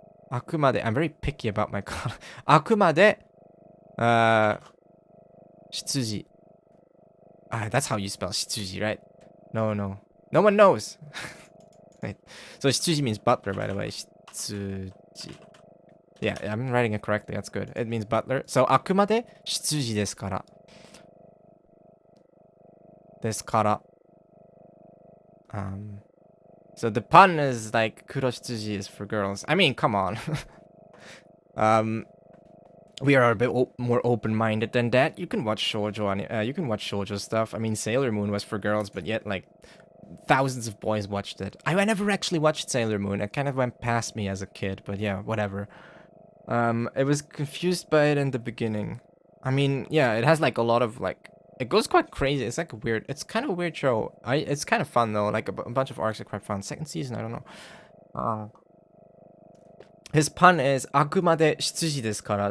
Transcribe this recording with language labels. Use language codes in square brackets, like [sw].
[en] あくまで I'm very picky about my [ja] あくまで執事 [en] that's how you spell 執事, right? No. No one knows. Wait. So shitsuji means butler, by the way. Shitsuji. Yeah, I'm writing it correctly. That's good. It means butler. [ja] So あくまで執事ですから。ですから。 [en] So the pun is like kuroshitsuji is for girls. I mean, come on. We are a bit more open-minded than that. You can watch shoujo, you can watch shoujo stuff. I mean, Sailor Moon was for girls, but yet like thousands of boys watched it. I never actually watched Sailor Moon. It kind of went past me as a kid, but yeah, whatever. I was confused by it in the beginning. I mean, yeah, it has like a lot of like, it goes quite crazy. It's like it's kind of a weird show. It's kind of fun though. Like a bunch of arcs are quite fun. Second season, I don't know. His pun is [ja] あくまで執事ですから.